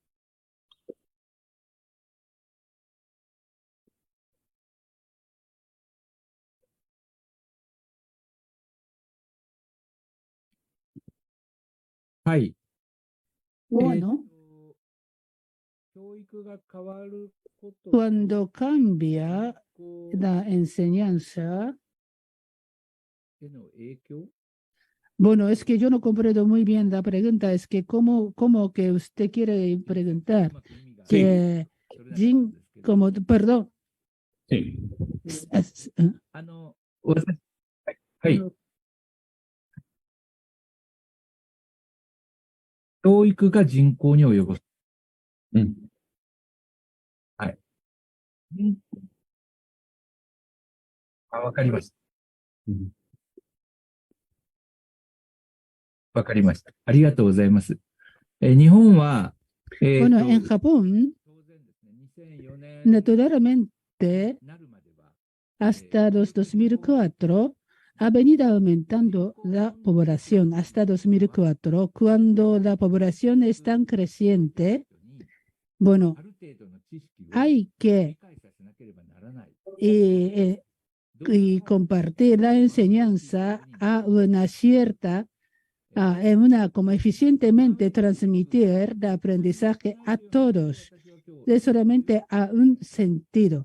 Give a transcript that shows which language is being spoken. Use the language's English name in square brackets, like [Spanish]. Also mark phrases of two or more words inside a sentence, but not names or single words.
[Spanish] Bueno, cuando cambia la enseñanza, bueno, es que yo no comprendo muy bien la pregunta, es que cómo que usted quiere preguntar, que perdón. Sí. [Japanese] 教育が人口に及ぼす。はい。わかりました。わかりました。ありがとうございます。日本は、 [Spanish] Bueno, en Japón, naturalmente, hasta los 2004, ha venido aumentando la población. Hasta 2004, cuando la población es tan creciente, bueno, hay que y compartir la enseñanza a una cierta, como eficientemente transmitir el aprendizaje a todos, de solamente a un sentido.